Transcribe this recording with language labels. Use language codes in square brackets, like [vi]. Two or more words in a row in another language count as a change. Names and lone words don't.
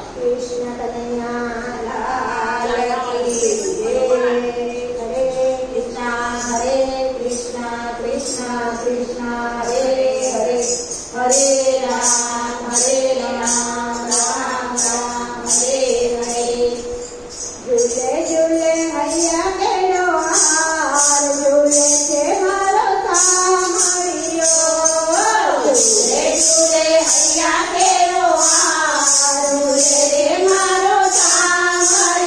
[hi] कृष्ण कन्हैया लाल की जय। हरे कृष्णा कृष्णा कृष्णा हरे हरे, हरे राम राम राम हरे हरे। झूले झूले मैया के लोहार, झूले से मारो सामरियो। झूले झूले मैया के लोहार, झूले से मारो सामरियो।